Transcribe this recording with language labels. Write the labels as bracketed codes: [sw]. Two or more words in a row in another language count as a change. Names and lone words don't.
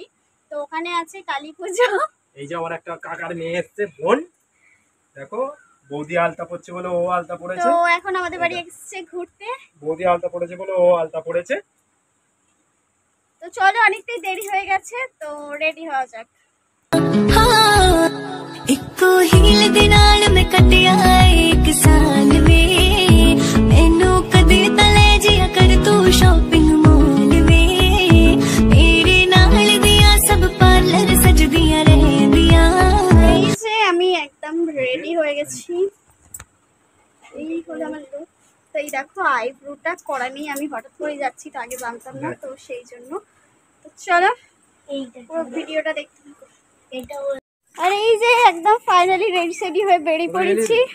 [bn] তো ওখানে আছে কালী পুজো। এই যে আমার একটা কাকার মেয়ে এসছে, বোন। দেখো বৌদি আলতা পড়ছে বলে ও আলতা পড়েছে। তো এখন আমাদের বাড়ি এসছে ঘুরতে। বৌদি আলতা পড়েছে বলে ও আলতা পড়েছে। তো চলো, অনেকটাই দেরি হয়ে গেছে, তো রেডি হওয়া যাক। [pa] ਇੱਕੋ ਹੀਲ ਦੇ ਨਾਲ ਮੈਂ ਕੱਟਿਆ ਇੱਕ ਸਾਲ ਵੇ ਮੈਨੂੰ ਕਦੇ ਤਾਂ ਲੈ ਜਿਆ ਕਰ ਤੂੰ ਸ਼ਾਪਿੰਗ ਮਾਲ ਵੇ ਮੇਰੇ ਨਾਲ ਦੀਆਂ ਸਭ ਪਾਰਲਰ ਸਜਦੀਆਂ ਰਹਿੰਦੀਆਂ। [bn] এই যে আমি একদম রেডি হয়ে গেছি। এই হলো আমার লুক। তো এই দেখো আইব্রোটা করা নেই, আমি হঠাৎ করে যাচ্ছি, তো আগে জানতাম না, তো সেই জন্য। তো চলো পুরো ভিডিওটা দেখতে থাকো। আর এই যে একদম ফাইনালি রেডি সেডি হয়ে বেরিয়ে পড়েছি।